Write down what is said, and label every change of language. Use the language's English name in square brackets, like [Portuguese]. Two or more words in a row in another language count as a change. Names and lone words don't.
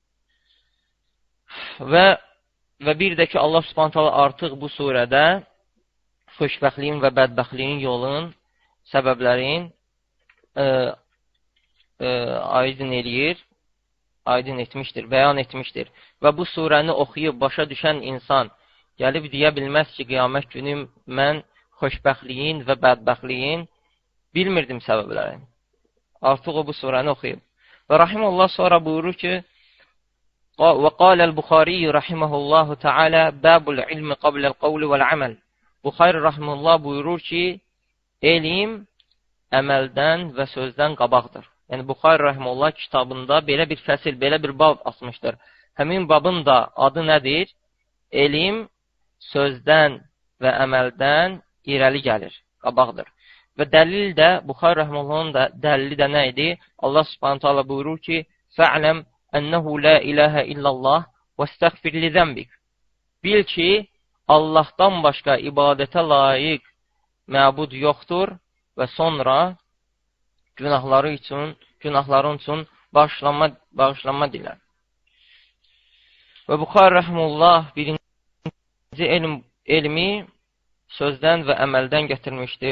[Azerbaijani] Və bir də ki, Allah [Arabic] سبحانه تعالى [Azerbaijani] artıq bu surədə xoşbəxtliyin və bədbəxtliyin yolun, səbəblərin aydın etmişdir, bəyan etmişdir. Və bu surəni oxuyub başa düşən insan gəlib deyə bilməz ki, qiyamət günü mən xoşbəxtliyin və bədbəxtliyin bilmirdim səbəblərini. Artıq o bu surəni oxuyub. Və rahimullah sonra buyurur ki, [Arabic] وَقَالَ الْبُخَارِيُّ رَحِمَهُ اللّٰهُ تَعَالَى بَابُ الْعِلْمِ قَبْلَ الْقَوْلِ وَالْعَمَلِ. [Azerbaijani] Buxari rahimullah buyurur ki, elm əməldən və sözdən qabaqdır. Yəni, Buxari rahimullah kitabında belə bir fəsil, belə bir bab asmışdır. Həmin babın da adı nədir? Elm sözdən və əməldən irəli gəlir, qabaqdır. Və dəlil də, Buxari rahimullahın da dəlili də nə idi? Allah [Arabic] سبحانه تعالى [Azerbaijani] buyurur ki, [Arabic] فَعْلَمْ أَنَّهُ لَا إِلَهَ إِلَّا اللّٰهِ وَاسْتَغْفِرْ لِذَنْبِكَ. [Azerbaijani] Bil ki, Allahdan başqa ibadətə layiq məbud yoxdur və sonra günahların üçün bağışlanma dilə. Və Buxari rahimullah birinci elmi sözdən və əməldən gətirmişdir.